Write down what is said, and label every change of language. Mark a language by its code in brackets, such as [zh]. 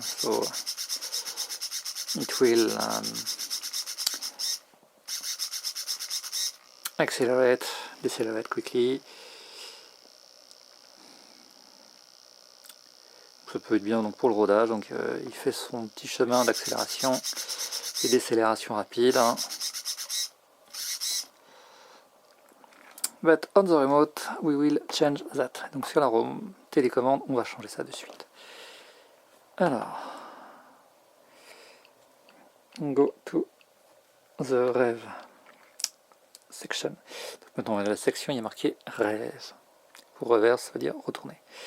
[en] So it will accelerate, decelerate quickly. [fr] Ça peut être bien donc pour le rodage, donc il fait son petit chemin d'accélération et décélération rapide. Hein. [en] But on the remote, we will change that. [fr] Donc sur la télécommande, on va changer ça de suite. [en] Alors, go to the rev section. [fr] Donc maintenant, dans la section, il y a marqué rev. Pour reverse, ça veut dire retourner.